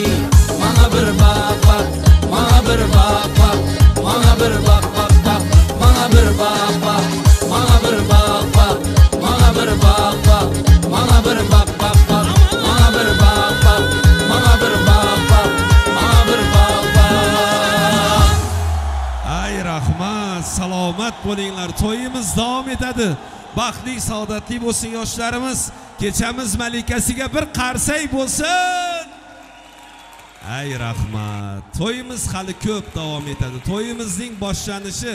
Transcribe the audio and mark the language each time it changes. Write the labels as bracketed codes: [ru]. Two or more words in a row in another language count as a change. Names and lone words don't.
[tr] Bana bir bak bak, bana bir bak bak, bana bir bak bak bak, bana bir bak bak, bana bir bak bak, bana bir bak bak, bana bir bak bak bak, bana bir bak bak, bana bir bak bak, bana bir bak bak. [uz] Ay rahmat, salomat bo'linglar. To'yimiz davom etadi. Baxtli, saodatli bo'lsin yoshlarimiz. Kechamiz malikasiga bir qarsak bo'lsin. Ay rahmat. To'yimiz hali ko'p davom etadi. To'yimizning boshlanishi.